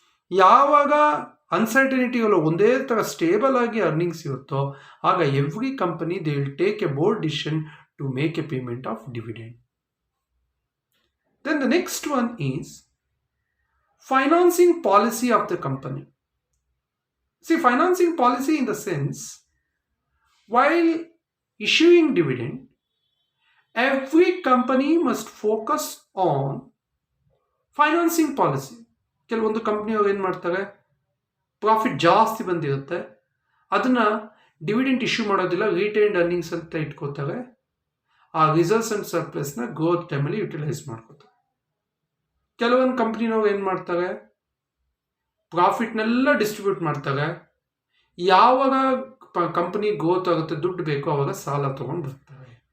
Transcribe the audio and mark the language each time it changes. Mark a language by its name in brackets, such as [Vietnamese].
[Kannada] ಯಾವಾಗ ಅನ್ಸರ್ಟನಿಟಿಗಳು ಒಂದೇ ಥರ ಸ್ಟೇಬಲ್ ಆಗಿ ಅರ್ನಿಂಗ್ಸ್ ಇರುತ್ತೋ ಆಗ every company [English] They will take a board decision to make a payment of dividend. [Kannada] Then the next one is [English] financing policy of the company. See, financing policy in the sense, while issuing dividend, every company must focus on financing policy. [Kannada] ಕೆಲವೊಂದು ಕಂಪ್ನಿಯವ್ರು ಏನು ಮಾಡ್ತಾರೆ, profit ಜಾಸ್ತಿ ಬಂದಿರುತ್ತೆ, ಅದನ್ನು dividend issue ಮಾಡೋದಿಲ್ಲ, retained earnings ಅಂತ ಇಟ್ಕೋತಾರೆ, ಆ ರಿಸರ್ವ್ಸ್ ಆ್ಯಂಡ್ ಸರ್ಪ್ಲಸ್ನ ಗ್ರೋತ್ ಟೈಮಲ್ಲಿ ಯುಟಿಲೈಸ್ ಮಾಡ್ಕೋತಾರೆ. ಕೆಲವೊಂದು ಕಂಪ್ನಿನವ್ರು ಏನು ಮಾಡ್ತಾರೆ, ಪ್ರಾಫಿಟ್ನೆಲ್ಲ ಡಿಸ್ಟ್ರಿಬ್ಯೂಟ್ ಮಾಡ್ತಾರೆ, ಯಾವಾಗ ಕಂಪನಿ ಗ್ರೋತ್ ಆಗುತ್ತೆ, ದುಡ್ಡು ಬೇಕು, ಆವಾಗ ಸಾಲ ತೊಗೊಂಡು ಬರ್ತಾರೆ.